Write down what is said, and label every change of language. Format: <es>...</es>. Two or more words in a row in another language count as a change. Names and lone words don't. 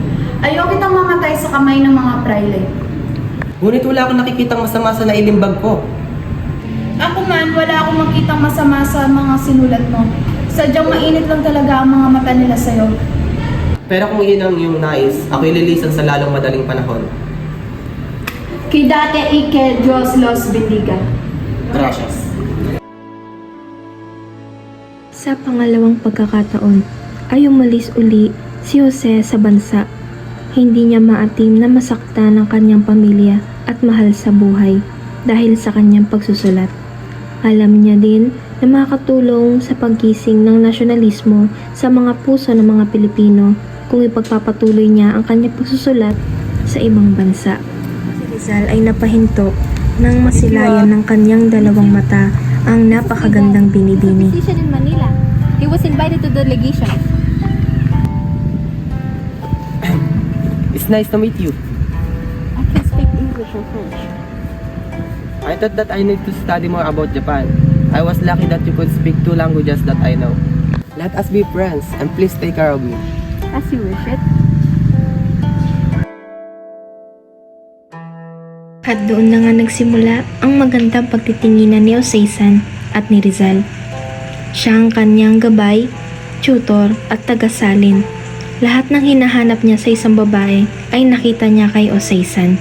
<tl>Ayaw kitang mamatay sa kamay ng mga praile. Ngunit wala akong nakikitang masama sa nailimbag ko. Ako man, wala akong makitang masama sa mga sinulat mo. Sadyang mainit lang talaga ang mga mata nila sa'yo. Pero kung iyon ang iyong nais, ako'y lilisan sa lalong madaling panahon.</tl> <es>Quédate y que Dios los bendiga. Gracias.</es> <tl>Sa pangalawang pagkakataon ay umalis uli si Jose sa bansa. Hindi niya maatim na masaktan ng kanyang pamilya at mahal sa buhay dahil sa kanyang pagsusulat. Alam niya din na makakatulong sa paggising ng nasyonalismo sa mga puso ng mga Pilipino kung ipagpapatuloy niya ang kanyang pagsusulat sa ibang bansa. Si Rizal ay napahinto nang masilayan ng kanyang dalawang mata ang napakagandang binibini.</tl> <en>In Manila. He was invited to the delegation. It's nice to meet you. I can speak English or French. I thought that I need to study more about Japan. I was lucky that you could speak 2 languages that I know. Let us be friends and please take care of me. As you wish it.</en> <tl>At doon na nga nagsimula ang magandang pagtitinginan ni Oseisan at ni Rizal. Siya ang kanyang gabay, tutor at tagasalin. Lahat ng hinahanap niya sa isang babae ay nakita niya kay Oseisan.</tl>